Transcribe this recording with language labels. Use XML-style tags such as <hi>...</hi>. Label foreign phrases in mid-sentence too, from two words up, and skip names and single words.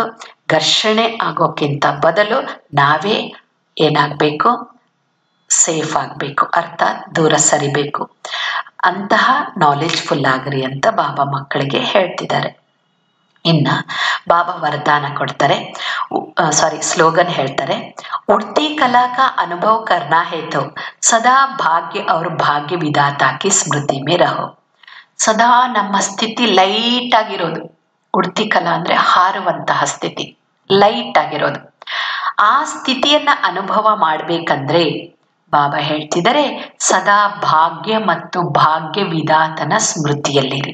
<kn>ಘರ್ಷಣೆ ಆಗೋಕ್ಕಿಂತ ಬದಲು ನಾವೇ ಏನಾಗಬೇಕು? ಸೇಫ್ ಆಗಬೇಕು, ಅರ್ಥಾತ್ ದೂರ ಸರಿಬೇಕು. ಅಂತಹ ನಾಲೆಜ್ಫುಲ್ ಆಗ್ರಿ ಅಂತ ಬಾಬಾ ಮಕ್ಕಳಿಗೆ ಹೇಳ್ತಿದ್ದಾರೆ. ಇನ್ನ ಬಾಬಾ ವರದಾನ ಕೊಡ್ತಾರೆ, ಸ್ಲೋಗನ್ ಹೇಳ್ತಾರೆ,</kn> <hi>उड़ती कला का अनुभव करना है तो सदा भाग्य और भाग्य विधाता की स्मृति में रहो.</hi> <kn>ಸದಾ ನಮ್ಮ ಸ್ಥಿತಿ ಲೈಟ್ ಆಗಿರೋದು. ಉಡ್ತಿಕಲ ಅಂದ್ರೆ ಹಾರುವಂತಹ ಸ್ಥಿತಿ, ಲೈಟ್ ಆಗಿರೋದು. ಆ ಸ್ಥಿತಿಯನ್ನ ಅನುಭವ ಮಾಡ್ಬೇಕಂದ್ರೆ ಬಾಬಾ ಹೇಳ್ತಿದ್ದಾರೆ, ಸದಾ ಭಾಗ್ಯ ಮತ್ತು ಭಾಗ್ಯ ವಿಧಾತನ ಸ್ಮೃತಿಯಲ್ಲಿರಿ.</kn>